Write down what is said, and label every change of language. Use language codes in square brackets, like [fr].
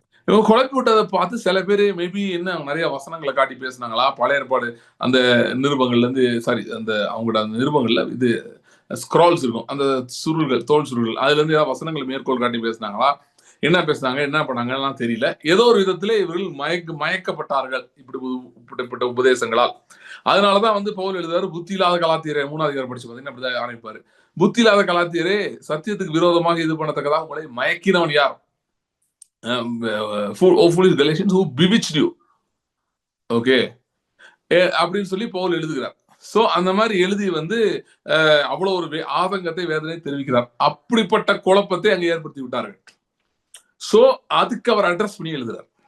[ta] இவங்க குழப்பி விட்டதை பார்த்து சில பேர் மேபி என்ன நிறைய வசனங்களை காட்டி பேசினாங்களா, பழைய ஏற்பாடு அந்த நிருபங்கள்ல இருந்து அந்த அவங்களோட அந்த நிருபங்கள்ல இது ஸ்க்ரால்ஸ் இருக்கும், அந்த சுருள்கள், தோல் சுருள்கள், அதுல இருந்து ஏதாவது வசனங்களை மேற்கோள் காட்டி பேசினாங்களா, என்ன பேசினாங்க, என்ன பண்ணாங்கலாம் தெரியல. ஏதோ ஒரு விதத்திலே இவர்கள் மயக்கப்பட்டார்கள் இப்படிப்பட்ட உபதேசங்களால். அதனாலதான் வந்து பவுல் எழுதுவாரு, புத்தி இல்லாத கலாத்தியரே, 3ஆம் அதிகாரம் படிச்சு பார்த்தீங்கன்னா அப்படிதான் ஆரம்பிப்பாரு. புத்தி இல்லாத கலாத்தியரே, சத்தியத்துக்கு விரோதமாக இது பண்ணத்தக்கதாக உங்களை மயக்கினவன் யார்? [en] foolish Galatians who bewitched you. [ta] Okay, அப்படின்னு சொல்லி பவுல் எழுதுகிறார். சோ அந்த மாதிரி எழுதி வந்து அவ்வளவு ஒரு ஆதங்கத்தை, வேதனை தெரிவிக்கிறார். அப்படிப்பட்ட குழப்பத்தை அங்க ஏற்படுத்தி விட்டார்கள். சோ அதுக்கு அவர் அட்ரஸ் பண்ணி எழுதுறார்.